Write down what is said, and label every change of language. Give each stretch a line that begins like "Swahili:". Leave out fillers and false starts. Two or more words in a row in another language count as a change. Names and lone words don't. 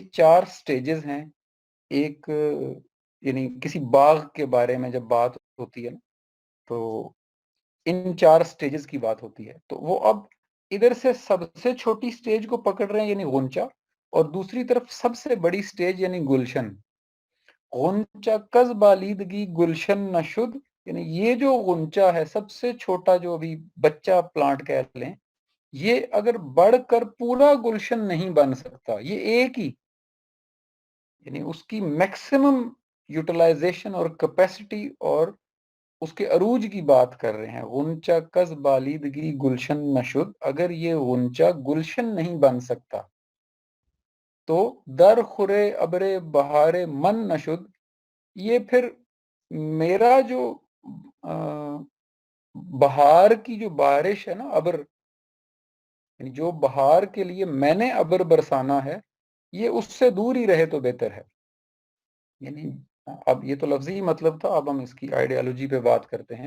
Urdu: یہ 4 سٹیجز ہیں ایک، یعنی کسی باغ کے بارے میں جب بات ہوتی ہے نا تو ان 4 سٹیجز کی بات ہوتی ہے۔ تو وہ اب ادھر سے سب سے چھوٹی سٹیج کو پکڑ رہے ہیں یعنی غنچہ، اور دوسری طرف سب سے بڑی سٹیج یعنی گلشن۔
Persian: غنچہ کز بالیدگی گلشن نشد،
Urdu: یعنی یہ جو غنچہ ہے سب سے چھوٹا جو ابھی بچہ پلانٹ کہہ لیں، یہ اگر بڑھ کر پورا گلشن نہیں بن سکتا، یہ ایک ہی، یعنی اس کی
English: maximum utilization
Urdu: اور کیپیسٹی اور اس کے عروج کی بات کر رہے ہیں۔
Persian: غنچہ کز بالیدگی گلشن نشد،
Urdu: اگر یہ غنچہ گلشن نہیں بن سکتا تو
Persian: در خورے ابرے بہارے من نشد،
Urdu: یہ پھر میرا جو بہار کی جو بارش ہے نا، ابر، یعنی جو بہار کے لیے میں نے ابر برسانا ہے، یہ اس سے دور ہی رہے تو بہتر ہے۔ یعنی اب یہ تو لفظی مطلب تھا، اب ہم اس کی آئیڈیالوجی پہ بات کرتے ہیں۔